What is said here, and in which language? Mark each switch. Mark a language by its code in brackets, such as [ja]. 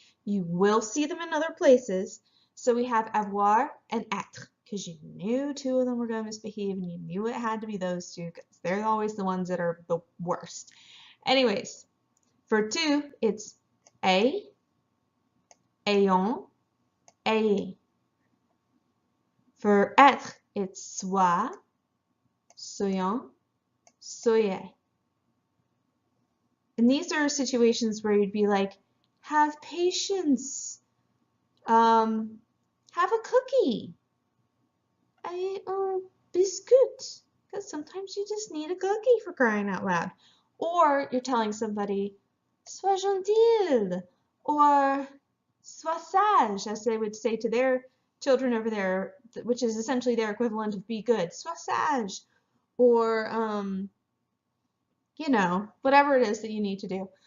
[en] You will see them in other places. So we have avoir and être, because you knew two of them were going to misbehave and you knew it had to be those two, because they're always the ones that are the worst. Anyways, for two, it's a, [fr] ayant, ayez. [en] For être, it's [fr] soit, soyons, soyez. [en] And these are situations where you'd be like, have patience, have a cookie, a biscuit, because sometimes you just need a cookie, for crying out loud. Or you're telling somebody, [fr] sois gentil, [en] or [fr] sois sage, [en] as they would say to their children over there, which is essentially their equivalent of be good, sois sage, or you know, whatever it is that you need to do.